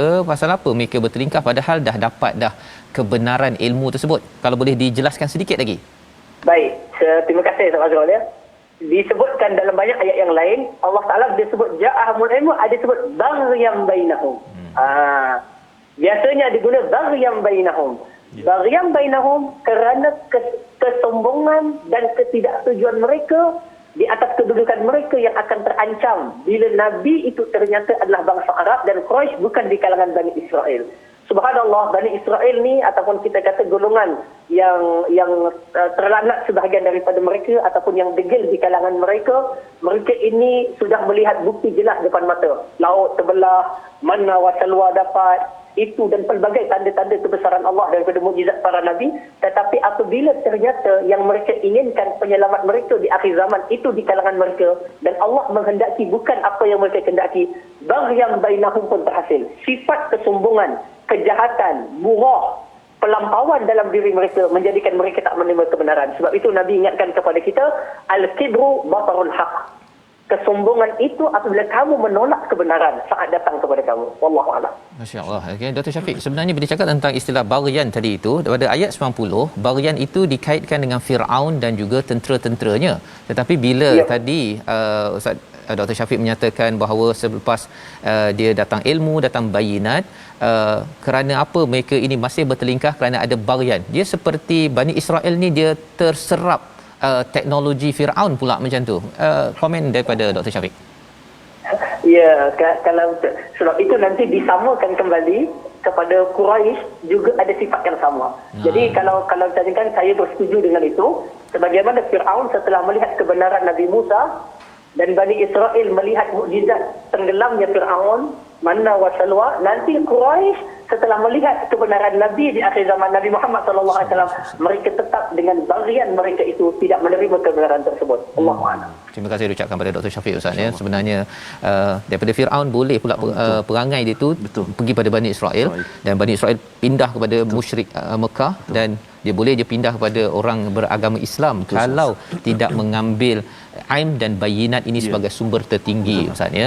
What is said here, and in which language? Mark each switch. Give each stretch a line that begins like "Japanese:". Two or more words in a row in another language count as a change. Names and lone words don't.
Malay: Pasal apa mereka bertelingkah padahal dah dapat dah kebenaran ilmu tersebut? Kalau boleh dijelaskan sedikit lagi. Baik, terima kasih Ustaz Azrul ya. Disebutkan dalam banyak ayat yang lain, Allah Ta'ala dia sebut
Arabic: جاءهم العلم,
Malay: ada sebut
Arabic: بغيا بينهم.
Malay: Biasanya diguna
Arabic: بغيا بينهم. بغيا بينهم,
Malay: kerana kesombongan dan ketidaksetujuan mereka di atas kedudukan mereka yang akan terancam bila Nabi itu ternyata adalah bangsa Arab dan Quraisy bukan di kalangan Bani Israel. Subhanallah, Bani Israel ni ataupun kita kata golongan yang terlanak sebahagian daripada mereka ataupun yang degil di kalangan mereka ini sudah melihat bukti jelas depan mata. Laut terbelah,
Arabic: المن والسلوى
Malay: dapat, itu dan pelbagai tanda-tanda kebesaran Allah daripada mukjizat para nabi. Tetapi apabila ternyata yang mereka inginkan penyelamat mereka di akhir zaman itu di kalangan mereka dan Allah menghendaki bukan apa yang mereka kehendaki,
Arabic: بغيا بينهم
Malay: pun terhasil. Sifat kesombongan, kejahatan, murah, pelampauan dalam diri mereka menjadikan mereka tak menerima kebenaran. Sebab itu Nabi ingatkan kepada kita,
Arabic: الكبر بطر الحق.
Malay: Kesombongan itu apabila kamu menolak kebenaran saat datang kepada kamu.
Arabic: والله أعلم.
Malay: Masya-Allah. Okey, Dr. Syafiq, sebenarnya bila cakap tentang istilah baghyan tadi itu, pada ayat 90, baghyan itu dikaitkan dengan Firaun dan juga tentera-tenteranya. Tetapi bila tadi Ustaz Dr. Syafiq menyatakan bahawa selepas dia datang ilmu, datang bayinat, kerana apa mereka ini masih bertelingkah kerana ada baghyan. Dia seperti Bani Israel ni dia terserap teknologi Firaun pula macam tu. Komen daripada Dr. Syafiq. Ya, kalau sebab itu nanti disamakan kembali kepada Quraisy juga ada sifat yang sama. Jadi kalau tanyakan, saya bersetuju dengan itu. Sebagaimana Firaun setelah melihat kebenaran Nabi Musa dan Bani Israel melihat mukjizat tenggelamnya Firaun,
Arabic: المن والسلوى,
Malay: nanti Quraisy setelah melihat kebenaran Nabi di akhir zaman Nabi Muhammad
Arabic: صلى الله عليه وسلم,
Malay: mereka tetap dengan baghyan mereka itu tidak menerima kebenaran tersebut.
Arabic: الله أعلم.
Malay: Terima kasih diucapkan pada Dr. Syafiq Ustaz ya. Sebenarnya daripada Firaun boleh pula perangai dia tu pergi pada Bani Israel dan Bani Israel pindah kepada musyrik Mekah dan dia boleh je pindah kepada orang beragama Islam kalau tidak mengambil aim dan bayinat ini sebagai sumber tertinggi Ustaz ya.